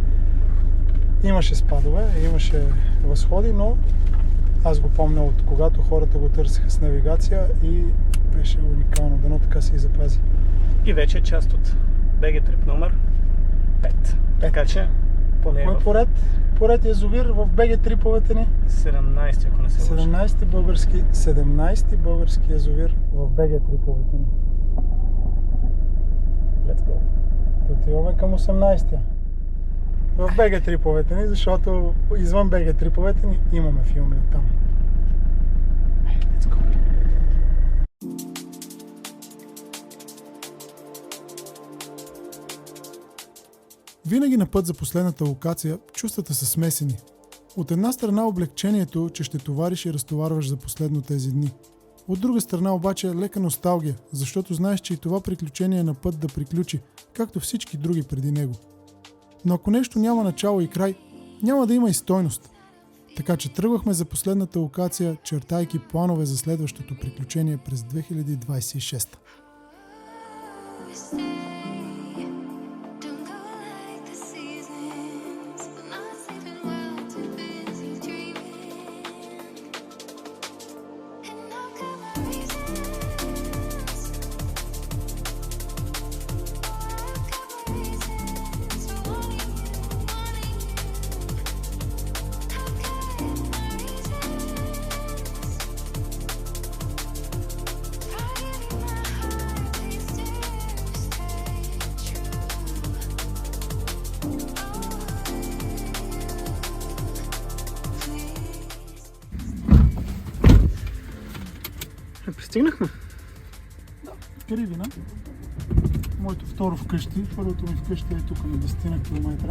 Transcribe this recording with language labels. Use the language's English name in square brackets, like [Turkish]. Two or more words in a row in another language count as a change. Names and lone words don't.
[Bulgarian] Имаше спадове, имаше възходи, но аз го помня от когато хората го търсиха с навигация и беше уникално, дано така се и запази. И вече е част от BG Trip номер 5. Така че поне Кой поред? Поред язовир в BG триповете ни? 17, ако не се лъжа. 17-ти български язовир в BG триповете ни. [English] Let's go. [Bulgarian] Отиваме към 18-тия. В BG триповете ни, защото извън BG триповете ни имаме филми от там. [English] Let's go. [Bulgarian] Винаги на път за последната локация чувствата са смесени. От една страна облегчението, че ще товариш и разтоварваш за последно тези дни. От друга страна обаче лека носталгия, защото знаеш, че и това приключение е на път да приключи, както всички други преди него. Но ако нещо няма начало и край, няма да има и стойност. Така че тръгвахме за последната локация, чертайки планове за следващото приключение през 2026. [English] Don't go like the seasons. Not sleeping well, too busy dreaming. And I've got my reasons. I've got my reasons for wanting you, wanting you. I've got my reasons. Fighting in my heart, please do stay true. [Bulgarian] Пристигнахме. Кривина. Моето второ вкъщи. Първото ми вкъщи е тук на 10 на километра.